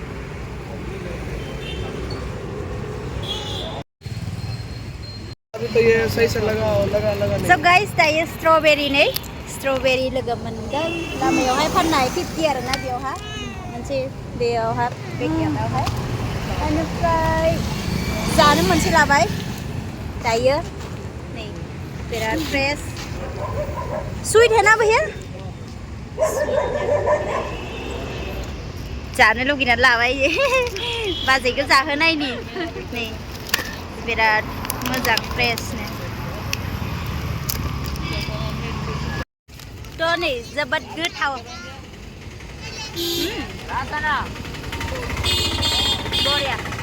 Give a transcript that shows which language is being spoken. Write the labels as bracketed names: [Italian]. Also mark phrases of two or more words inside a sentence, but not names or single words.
[Bodo] सब गाइस दायो स्ट्रबेरी नै स्ट्रबेरी लोगो मोनदों लामायावहाय फाननाय 50 आरोना बेयावहा मोनसे बेयावहा पेकेटावहाय बेनिफ्राय जानो मोनसे लाबाय दायो नै बिराद फ्रेश स्वीट [Hindi] है ना भैया [Bodo] जानो लुगैनानै लाबाय बाजैखौ जाहोनायनि नै बिराद मोजां फ्रेशनो थ' नै जोबोद गोथाव बरिया